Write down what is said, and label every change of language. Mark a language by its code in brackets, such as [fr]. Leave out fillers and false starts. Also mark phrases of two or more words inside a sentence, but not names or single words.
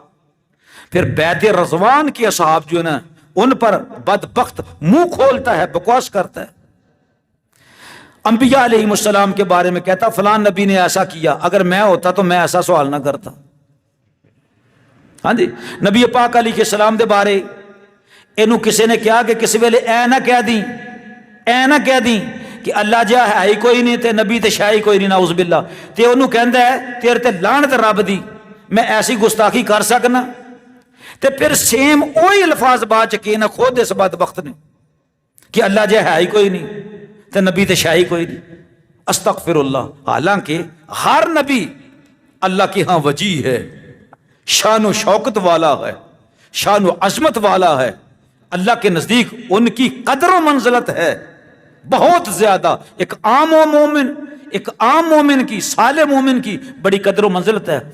[ur] پھر بیت رضوان کے اصحاب جو ہے نا ان پر بدبخت منہ کھولتا ہے، بکواس کرتا ہے، انبیاء [ar] علیہ السلام [ur] کے بارے میں کہتا فلان نبی نے ایسا کیا، اگر میں ہوتا تو میں ایسا سوال نہ کرتا۔ [pa] ہاں جی، نبی پاک [ar] علیہ السلام [pa] دے بارے اینو کسی نے کیا کہ کسی ویلے اے نہ کہہ دیں کہ اللہ جا ہے ہی کوئی نہیں تے نبی تے شاہی کوئی نہیں، [ar] نعوذ باللہ، [pa] تے انہوں کہندا ہے تیرے تے لعنت رب دی، میں ایسی گستاخی کر سکنا؟ تے پھر سیم وہی الفاظ بعد چ کہنا خود اس بدبخت نے کہ اللہ جے ہے ہی کوئی نہیں تے نبی تے شاہی کوئی نہیں. [ar] استغفر اللہ. [ur] حالانکہ ہر نبی اللہ کے ہاں وجیہ ہے، شان و شوکت والا ہے، شان و عظمت والا ہے. اللہ کے نزدیک ان کی قدر و منزلت ہے بہت زیادہ. ایک عام مومن کی، صالح مومن کی بڑی قدر و منزلت ہے.